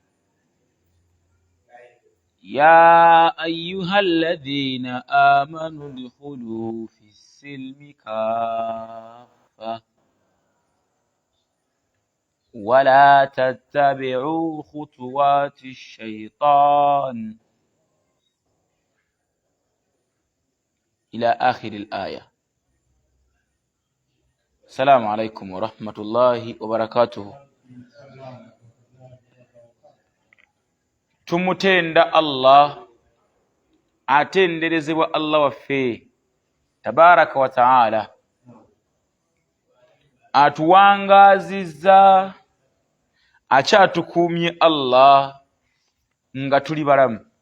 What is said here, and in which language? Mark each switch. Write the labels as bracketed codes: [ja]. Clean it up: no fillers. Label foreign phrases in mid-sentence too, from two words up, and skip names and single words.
[ar] يا أيها الذين آمنوا ادخلوا في السلم كافة ولا تتبعوا خطوات الشيطان إلى آخر الآية. السلام عليكم ورحمة الله وبركاته. [lg] Tumutenda Allah, atenderezebwa Allah waffe [ar] تبارك وتعالى, [lg] atuwangazizza akyatukuumye Allah nga tuli balamu,